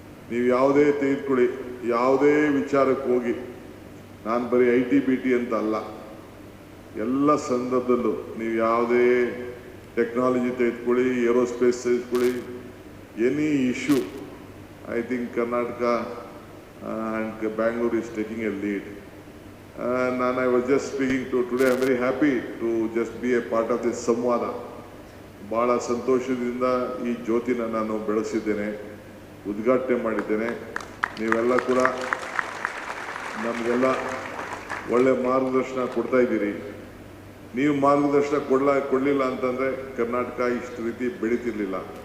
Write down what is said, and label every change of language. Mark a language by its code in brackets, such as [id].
[kn] ನೀವು ಯಾವುದೇ ತೆಗೆದುಕೊಳ್ಳಿ, ಯಾವುದೇ ವಿಚಾರಕ್ಕೆ ಹೋಗಿ, ನಾನು ಬರೀ IT-BT ಅಂತ ಅಲ್ಲ, ಎಲ್ಲ ಸಂದರ್ಭದಲ್ಲೂ ನೀವು ಯಾವುದೇ ಟೆಕ್ನಾಲಜಿ ತೆಗೆದುಕೊಳ್ಳಿ, ಏರೋಸ್ಪೇಸ್ ತೆಗೆದುಕೊಳ್ಳಿ, [en] Any issue, I think Karnataka and Bangalore is taking a lead. I was just speaking to today, I am very happy to just be a part of this ಸಂವಾದ. [kn] ಭಾಳ ಸಂತೋಷದಿಂದ ಈ ಜ್ಯೋತಿನ ನಾನು ಬೆಳೆಸಿದ್ದೇನೆ, ಉದ್ಘಾಟನೆ ಮಾಡಿದ್ದೇನೆ. ನೀವೆಲ್ಲ ಕೂಡ ನಮಗೆಲ್ಲ ಒಳ್ಳೆ ಮಾರ್ಗದರ್ಶನ ಕೊಡ್ತಾ ಇದ್ದೀರಿ. ನೀವು ಮಾರ್ಗದರ್ಶನ ಕೊಡಲಿಲ್ಲ ಅಂತಂದರೆ ಕರ್ನಾಟಕ ಇಷ್ಟು ರೀತಿ ಬೆಳೀತಿರ್ಲಿಲ್ಲ.